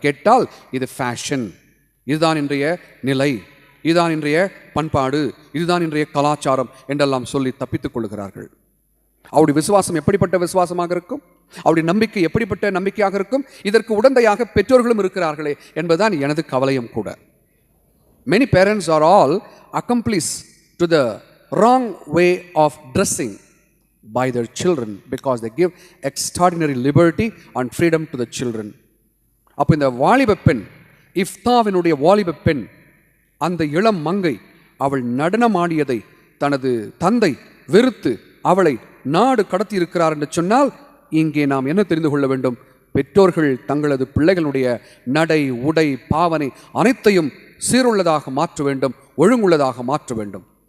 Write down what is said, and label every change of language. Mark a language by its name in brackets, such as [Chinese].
[Tamil] கேட்டால் இது ஃபேஷன், இதுதான் இன்றைய நிலை, இதுதான் இன்றைய பண்பாடு, இதுதான் இன்றைய கலாச்சாரம் என்றெல்லாம் சொல்லி தப்பித்துக் கொள்கிறார்கள். அவருடைய விசுவாசம் எப்படிப்பட்ட விசுவாசமாக இருக்கும்? அவருடைய நம்பிக்கை எப்படிப்பட்ட நம்பிக்கையாக இருக்கும்? இதற்கு உடந்தையாக பெற்றோர்களும் இருக்கிறார்களே என்பதுதான் எனது கவலையும் கூட. [English] Many parents are all accomplice to the wrong way of dressing by their children because they give extraordinary liberty and freedom to the children. [Tamil] அப்போ இந்த வாலிப பெண், இஃப்தாவினுடைய வாலிப பெண், அந்த இளம் மங்கை, அவள் நடனமாடியதை தனது தந்தை வெறுத்து அவளை நாடு கடத்தி இருக்கிறார் என்று சொன்னால் இங்கே நாம் என்ன தெரிந்து கொள்ள வேண்டும்? பெற்றோர்கள் தங்களது பிள்ளைகளுடைய நடை, உடை, பாவனை அனைத்தையும் சீருள்ளதாக மாற்ற வேண்டும், ஒழுங்குள்ளதாக மாற்ற வேண்டும்.